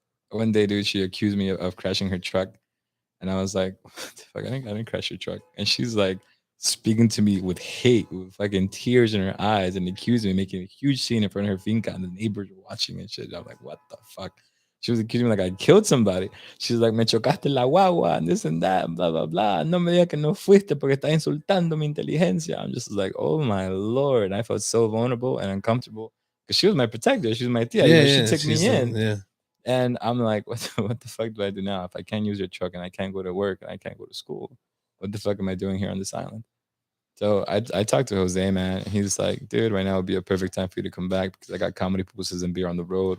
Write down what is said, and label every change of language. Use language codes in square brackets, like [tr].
[en] one day, dude, she accused me of crashing her truck, and I was like, "What the fuck? I didn't crash your truck." And she's like speaking to me with hate, with fucking tears in her eyes, and accusing me, making a huge scene in front of her finca, and the neighbors were watching and shit. I'm like, "What the fuck?" She was accusing me like I killed somebody. She's like, [es] "Me chocaste la guagua, [en] and this and that, and blah blah blah. [es] No me digas que no fuiste porque está insultando mi inteligencia." [en] I'm just like, "Oh my lord!" I felt so vulnerable and uncomfortable because she was my protector. She was my tia. You Yeah, know, she yeah. took me She's in. yeah. And I'm like, what the fuck do I do now? If I can't use your truck and I can't go to work and I can't go to school, what the fuck am I doing here on this island? So I talked to Jose, man. He's like, dude, right now would be a perfect time for you to come back because I got comedy purposes and beer on the road.